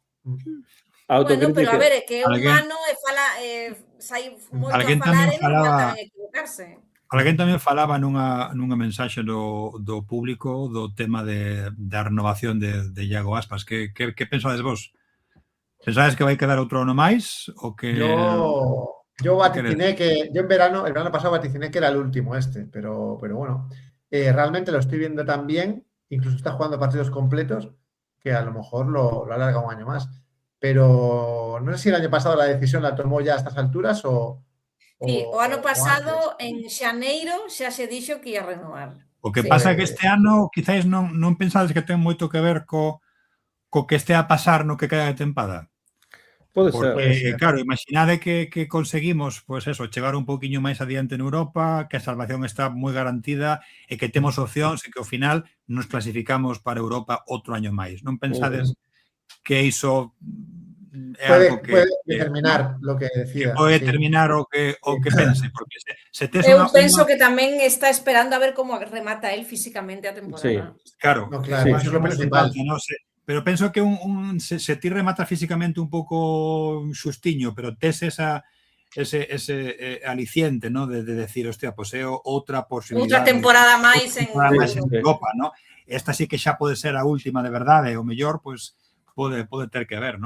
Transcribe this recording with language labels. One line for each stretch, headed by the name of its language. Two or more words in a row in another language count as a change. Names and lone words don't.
Galician: Bueno, pero a ver, é que é humano e fala, sai moito a falar e non tamén equivocarse. Alguén tamén falaba nunha mensaxe do público do tema da renovación de Iago Aspas. Que pensades vos? Pensades que vai quedar outro ano máis? O que...
Spanish: Yo vaticiné que... Yo el verano pasado vaticiné que era el último pero bueno, realmente lo estoy viendo tan bien, incluso está jugando partidos completos, que a lo mejor lo alarga un año más. Pero no sé si el año pasado la decisión la tomó ya a estas alturas o
Galician: Sí, o ano pasado, antes. en xaneiro, xa se dixo que ia renovar. O que Sí. pasa é que este ano quizáis non pensades que ten moito que ver co que estea a pasar no que queda de tempada. Pode ser. Porque, claro, imaginade que conseguimos, pois eso, chegar un poquinho máis adiante en Europa, que a salvación está moi garantida e que temos opcións e que ao final nos clasificamos para Europa outro año máis. Non pensades que iso é algo que...
Spanish: Puede determinar lo que decida.
Galician: Que pode determinar o que pense, porque se tes Eu penso que tamén está esperando a ver como remata él físicamente a temporada. Sí, claro.
Spanish: No, claro, eso es lo principal. No sé.
Galician: Pero penso que se ti remata físicamente un pouco xustiño, pero tes ese aliciente, ¿no? De decir, hostia, pues é outra posibilidade. Outra temporada máis en Europa, ¿no? Esta sí que xa pode ser a última de verdade, o mellor, pues pode ter que ver, ¿no?